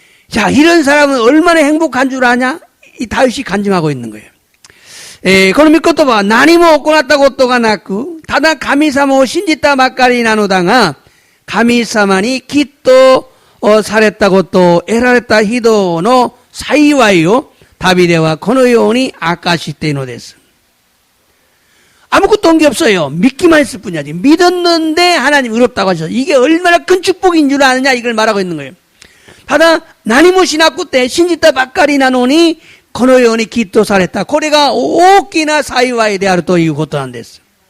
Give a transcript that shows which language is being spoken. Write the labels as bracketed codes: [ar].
[ko] 자, 이런 사람은 얼마나 행복한 줄 아냐? 이 다윗이 간증하고 있는 거예요. [ja] この御言葉は何も行ったことがなく、ただ神様を信じたばかりなのだが、神様にきっとされたことを得られた人の幸いをダビデはこのように明かしているのです. [ko] 아무것도 온 게 없어요. 믿기만 했을 뿐이지. 믿었는데 하나님 의롭다고 하셔서 이게 얼마나 큰 축복인 줄 아느냐 이걸 말하고 있는 거예요. [ja] 다다何もしなくて信じたばっかりなのにこのようにきっとされた。これが大きな幸いであるということなんです.